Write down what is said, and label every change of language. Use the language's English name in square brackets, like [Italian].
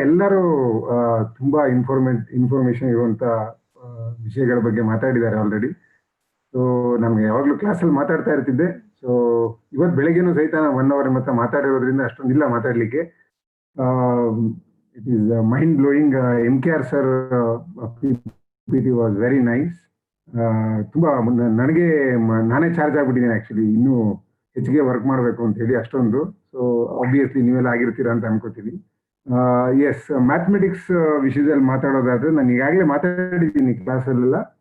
[Kannada] ಎಲ್ಲರೂ ತುಂಬಾ ಇನ್ಫಾರ್ಮೇಶನ್ ಇರುವಂತ ವಿಷಯಗಳ ಬಗ್ಗೆ ಮಾತಾಡಿದ್ದಾರೆ ಆಲ್ರೆಡಿ. ಸೊ ನಮ್ಗೆ ಯಾವಾಗಲೂ ಕ್ಲಾಸಲ್ಲಿ ಮಾತಾಡ್ತಾ ಇರ್ತಿದ್ದೆ. ಸೊ ಇವತ್ತು ಬೆಳಗ್ಗೆನೂ ಸಹಿತ [English] 1 hour [Kannada] ಮಾತ್ರ ಮಾತಾಡಿರೋದ್ರಿಂದ ಅಷ್ಟೊಂದಿಲ್ಲ ಮಾತಾಡ್ಲಿಕ್ಕೆ. [English] It is mind-blowing. MKR sir PPT was very nice. [Kannada] ತುಂಬಾ ನನಗೆ ನಾನೇ ಚಾರ್ಜ್ ಆಗ್ಬಿಟ್ಟಿದ್ದೀನಿ ಆಕ್ಚುಲಿ, ಇನ್ನೂ ಹೆಚ್ಚಿಗೆ ವರ್ಕ್ ಮಾಡಬೇಕು ಅಂತ ಹೇಳಿ ಅಷ್ಟೊಂದು. ಸೊ ಆಬ್ವಿಯಸ್ಲಿ ನೀವೆಲ್ಲ ಆಗಿರ್ತೀರಾ ಅಂತ ಅನ್ಕೋತೀನಿ. ಎಸ್, ಮ್ಯಾಥಮೆಟಿಕ್ಸ್ ವಿಷಯದಲ್ಲಿ ಮಾತಾಡೋದಾದ್ರೆ ನಾನು ಈಗಾಗಲೇ ಮಾತಾಡಿದ್ದೀನಿ ಕ್ಲಾಸಲ್ಲೆಲ್ಲ.